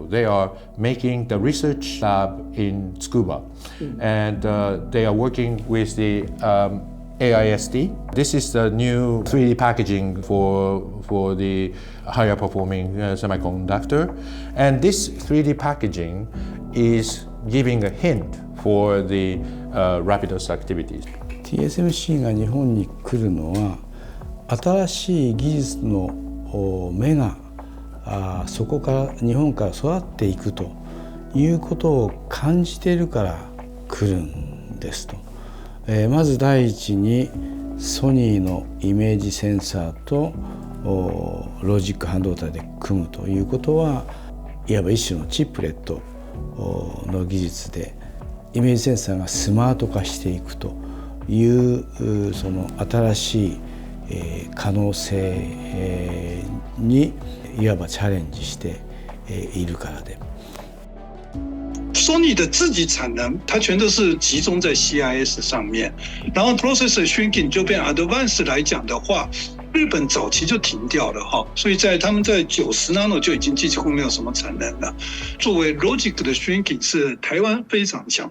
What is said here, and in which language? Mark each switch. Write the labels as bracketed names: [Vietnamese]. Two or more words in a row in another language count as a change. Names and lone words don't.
[English] They are making the research lab in Tsukuba, and they are working with the AIST. This is the new 3D packaging for the higher performing semiconductor, and this 3D packaging is giving a hint for the Rapidus activities. [Japanese] TSMC が日本に来るのは新しい技術の芽がそこから日本から育っていくということを感じているから来るんですと。まず第一にソニーのイメージセンサーとロジック半導体で組むということはいわば一種のチップレットの技術でイメージセンサーがスマート化していくというその新しい可能性にいわばチャレンジしているからで。 [Chinese] Sony 的自己产能，它全都是集中在 CIS 上面，然后 [English] processor shrinking [Chinese] 就变 advanced 来讲的话，日本早期就停掉了哈，所以他们在90 nano 就已经几乎没有什么产能了。作为 logic 的 shrinking 是台湾非常强。